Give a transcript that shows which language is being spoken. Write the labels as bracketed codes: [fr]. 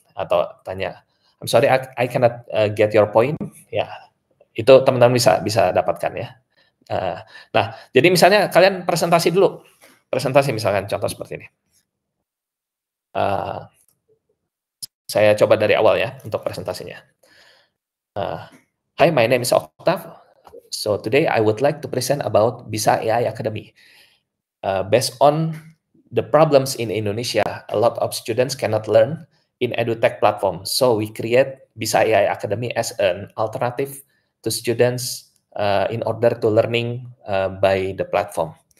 [id] Atau tanya, [en] "I'm sorry I cannot, get your point." [id] Ya, itu teman-teman bisa bisa dapatkan ya. Heeh. Nah, jadi misalnya kalian presentasi dulu, presentasi misalkan contoh seperti ini. Eee, saya coba dari awal ya untuk presentasinya. [en] "Hi, my name is Octav. So today I would like to present about Bisa AI Academy. Based on the problems in Indonesia, a lot of students cannot learn in edutech platform. So we create Bisa AI Academy as an alternative to students, in order to learning, by the platform.